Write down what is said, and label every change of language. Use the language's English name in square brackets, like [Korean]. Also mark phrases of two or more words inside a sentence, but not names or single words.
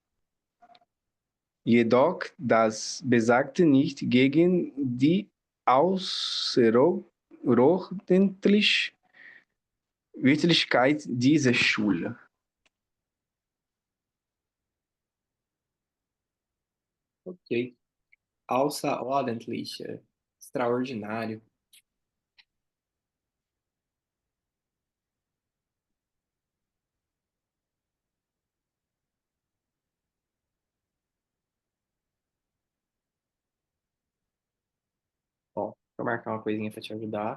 [German] Jedoch das besagte nicht gegen die außerordentliche Wirklichkeit dieser Schule. Ok. Außerordentlich. [Portuguese] Extraordinário. Ó, deixa eu marcar uma coisinha para te ajudar.